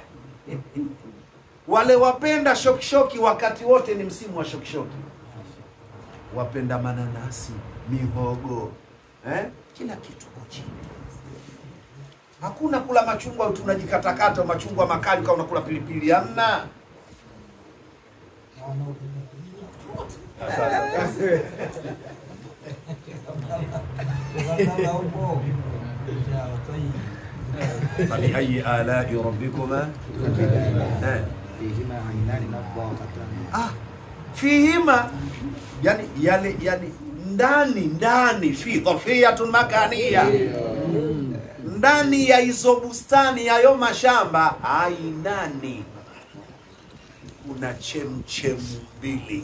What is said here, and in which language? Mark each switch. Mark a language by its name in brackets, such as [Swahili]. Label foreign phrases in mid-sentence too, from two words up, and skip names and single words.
[Swahili] Wale wapenda shokishoki, wakati wote ni msimu wa shokishoki. Wapenda mananasi, mihogo, kila kitu kwa chini. Hakuna kula machungwa tunajikatakata machungwa makali kama unakula pilipili, hamna. [Arabic] فبأي آلاء ربكما فيهما عينان نضاختان. [Swahili] Fihima yani ndani [Arabic] في ظرفية مكانية, [Swahili] ndani ya hizo bustani yayo mashamba ainani kuna chemchemu mbili.